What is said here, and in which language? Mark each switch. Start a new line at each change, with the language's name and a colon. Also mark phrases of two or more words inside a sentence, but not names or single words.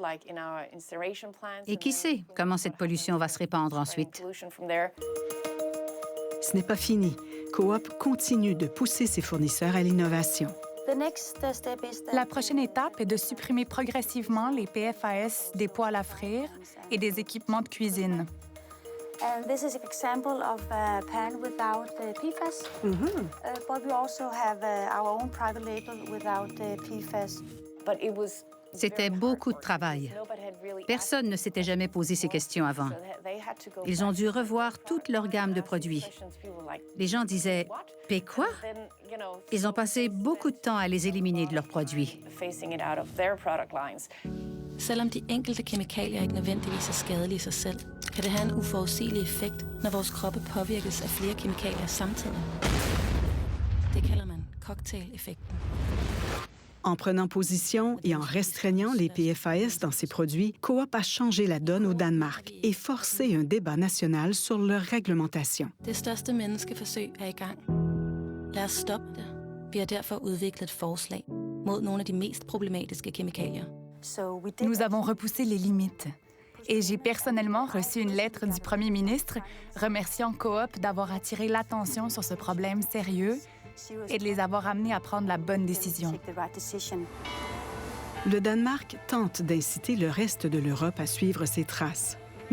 French: Et qui sait comment cette pollution va se répandre ensuite? Ce n'est pas fini. Coop continue de pousser ses fournisseurs à l'innovation. La prochaine étape est de supprimer progressivement les PFAS des poêles à frire et des équipements de cuisine.
English: And this is an example of a pan without PFAS. But we also have our own private label without PFAS. But it was
French: C'était beaucoup de travail. Personne ne s'était jamais posé ces questions avant. Ils ont dû revoir toute leur gamme de produits. Les gens disaient « Mais quoi ?» Ils ont passé beaucoup de temps à les éliminer de leurs produits.
Danish: Selvom de enkelte kemikalier ikke nødvendigvis er skadelige i sig selv, kan det have en uforudsigelig effekt, når vores kroppe påvirkes af flere kemikalier samtidig. Det kalder man cocktail-effekten.
French: En prenant position et en restreignant les PFAS dans ses produits, Coop a changé la donne au Danemark et forcé un débat national sur leur réglementation.
Danish: Det største menneskeforsøg er i gang. Lad os stoppe det. Vi har derfor udviklet et forslag mod nogle af de mest problematiske kemikalier.
French: Nous avons repoussé les limites. Et j'ai personnellement reçu une lettre du premier ministre remerciant Coop d'avoir attiré l'attention sur ce problème sérieux et de les avoir amenés à prendre la bonne décision. Le Danemark tente d'inciter le reste de l'Europe à suivre ses traces.